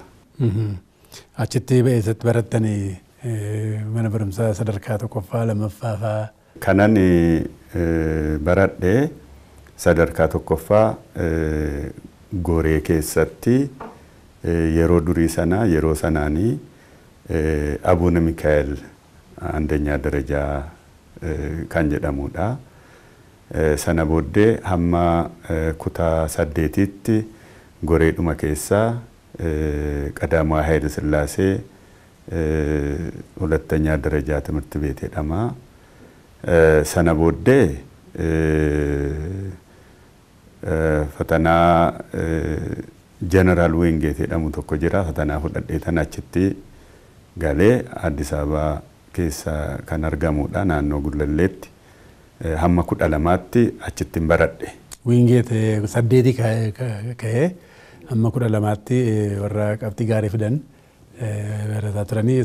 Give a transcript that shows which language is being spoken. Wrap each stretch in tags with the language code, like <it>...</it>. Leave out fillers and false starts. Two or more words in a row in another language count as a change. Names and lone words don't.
<om>Achitti eessatti barattanii mana barumsaa sadarkaa tokkoffaa lammaffaa fa'aa? Kanan baradhee sadarkaa tokkoffaa Goree keessatti yeroo durii sana yeroo sanaanii Abuuna Mikaa'el</om> <am>አንደኛ ደረጃ</am> <om>kan jedhamudha. Sana booddee hamma kutaa 8tti Goreedhuma keessaa</om> <am>ቀዳማዊ ኃይለ ሥላሴ ሁለተኛ ደረጃ ትምህርት ቤት</am> <om>ሄደማ sana booddee ፈተና ጀነራል ዊንጌት jedhamu tokko jira. Fatanaa fudhadhee tan achitti galee Addis Ababa keessa kan argamudha naannoo Gullalleetti. Hamma 12tti achitti baradhe. ዊንጌት 8 ka'ee hamma 12tti warra qabxii gaarii fidan barataa turanii.</om>